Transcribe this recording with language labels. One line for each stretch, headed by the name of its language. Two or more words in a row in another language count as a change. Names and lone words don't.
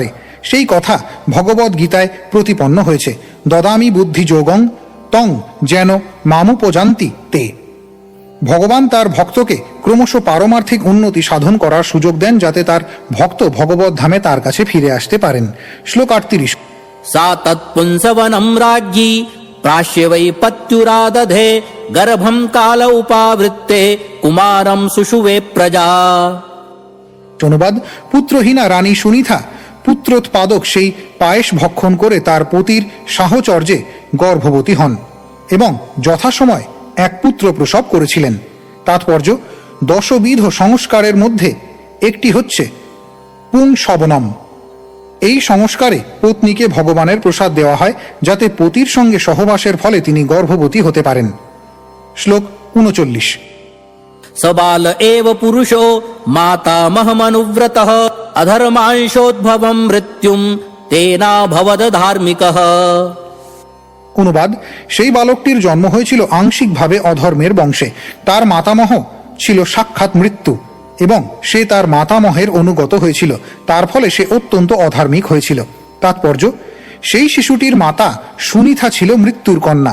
Bangla: সেই কথা ভগবদ গীতায় প্রতিপন্ন হয়েছে।
Sanskrit: দদামি বুদ্ধি যোগং তং যেন মামুপজান্তি তে।
Bangla: ভগবান তার ভক্তকে ক্রমশ পারমার্থিক উন্নতি সাধন করার সুযোগ দেন, যাতে তার ভক্ত ভগবত ধামে তার কাছে ফিরে আসতে পারেন। শ্লোক 38।
Sanskrit: सा तत्पुंसवनं राज्ञी प्राश्य वै पत्युरादधे गर्भं काल उपावृत्ते कुमारं सुषुवे प्रजा।
Bangla: অনুবাদ: পুত্রহীনা রানী সুনিথা পুত্রোৎপাদক সেই পায়েস ভক্ষণ করে তার পতির সাহচর্যে গর্ভবতী হন এবং যথাসময় এক পুত্র প্রসব করেছিলেন। তাৎপর্য: দশবিধ সংস্কারের মধ্যে একটি হচ্ছে পুংসবনম। এই সংস্কারে পত্নীকে ভগবানের প্রসাদ দেওয়া হয়, যাতে পতির সঙ্গে সহবাসের ফলে তিনি গর্ভবতী হতে পারেন। শ্লোক 39।
Sanskrit: सबाल एव पुरुषो मातामहमनुव्रतः अधर्मांशोद्भवं मृत्युं तेना भवद धार्मिकः।
Bangla: অনুবাদ: সেই বালকটির জন্ম হয়েছিল আংশিকভাবে অধর্মের বংশে। তার মাতামহ ছিল সাক্ষাৎ মৃত্যু এবং সে তার মাতামহের অনুগত হয়েছিল, তার ফলে সে অত্যন্ত অধার্মিক হয়েছিল। তাৎপর্য: সেই শিশুটির মাতা সুনিথা ছিল মৃত্যুর কন্যা।